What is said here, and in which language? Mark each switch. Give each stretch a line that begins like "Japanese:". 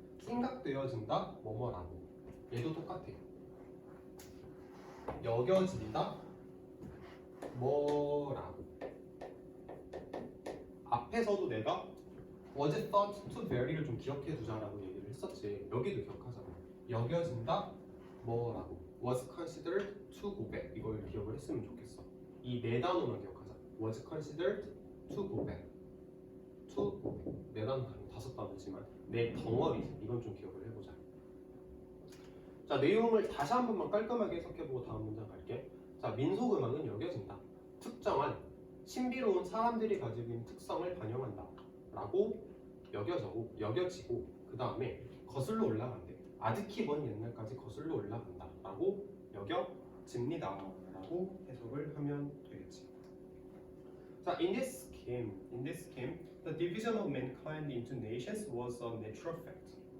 Korean: 생각되어진다 뭐뭐라고. 얘도 똑같아. 여겨진다 뭐라고. 앞에서도 내가
English: was thought to vary
Korean: 를 좀 기억해 두자라고 얘기를 했었지. 여기도 기억하잖아. 여겨진다 뭐라고.
English: was considered to go back
Korean: 이걸 기억을 했으면 좋겠어. 이 네 단어만 기억하자.
English: was considered to go back. to go back.
Korean: 네 단어 아니고 다섯 단어지만 네 덩어리지. 이건 좀 기억을 해보자. 자, 내용을 다시 한 번만 깔끔하게 해석해보고 다음 문장 갈게. 자, 민속음악은 여겨진다. 특정한 신비로운 사람들이 가지고 있는 특성을 반영한다. 라고 여겨지고 그 다음에 거슬러 올라간대. 아득히 먼 옛날까지 거슬러 올라간다. 라고 여겨집니다. 라고 해석을 하면 되겠지.
English: 자, in this scheme, the division of mankind into nations was a natural fact.